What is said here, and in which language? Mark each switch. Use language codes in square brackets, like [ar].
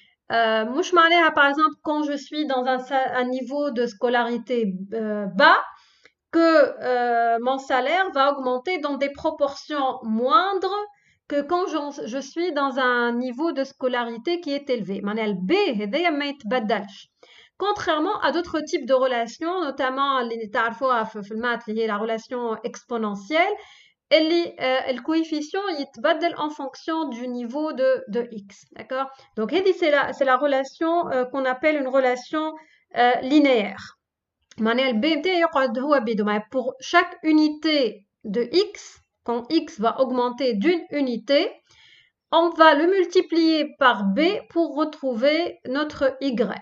[ar] Mouch معناها, [fr] par exemple, quand je suis dans un niveau de scolarité bas, que mon salaire va augmenter dans des proportions moindres que quand je suis dans un niveau de scolarité qui est élevé. [ar] معناها الB هذايا ما يتبدلش. [fr] Contrairement à d'autres types de relations, notamment [ar] اللي تعرفوها في الماث اللي هي [fr] la relation exponentielle, le coefficient [ar] يتبدل [fr] en fonction du niveau de x, d'accord? Donc c'est la relation qu'on appelle une relation linéaire. [ar] معناها الB نتاعي يقعد هو بيدو. [fr] Pour chaque unité de x, quand x va augmenter d'une unité, on va le multiplier par b pour retrouver notre y.